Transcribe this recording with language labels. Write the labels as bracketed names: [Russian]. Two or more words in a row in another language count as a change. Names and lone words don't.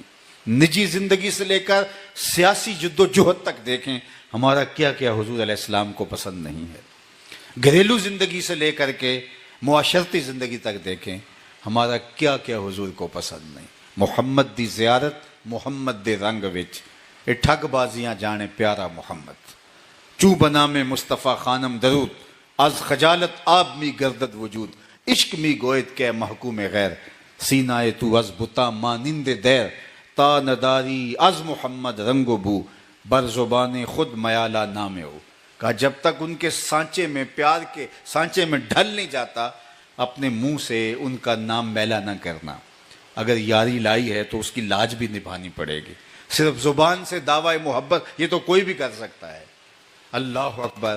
[Urdu] نجی زندگی سے لے کر سیاسی جد و جہد تک دیکھیں, ہمارا کیا کیا حضور [Arabic] علیہ السلام [Urdu] کو پسند نہیں ہے. گھریلو زندگی سے لے کر کے معاشرتی زندگی تک دیکھیں, ہمارا کیا کیا حضور کو پسند نہیں. [Punjabi] محمد دی زیارت محمد دے رنگ وچ, اے ٹھگ بازیاں جانے پیارا محمد. [Persian] چوں بنا میں مصطفیٰ خانم درود, از خجالت آب می گردد وجود. عشق می گوید کہ محکوم غیر, سینہ تو از بتا مانند دیر. تا نداری از محمد رنگ و بو, بر زبان خود میالہ نام ہو. [Urdu] کہا جب تک ان کے سانچے میں, پیار کے سانچے میں ڈھل نہیں جاتا, اپنے منہ سے ان کا نام میلا نہ کرنا. اگر یاری لائی ہے تو اس کی لاج بھی نبھانی پڑے گی. صرف زبان سے دعوی محبت یہ تو کوئی بھی کر سکتا ہے. [Arabic] اللہ اکبر.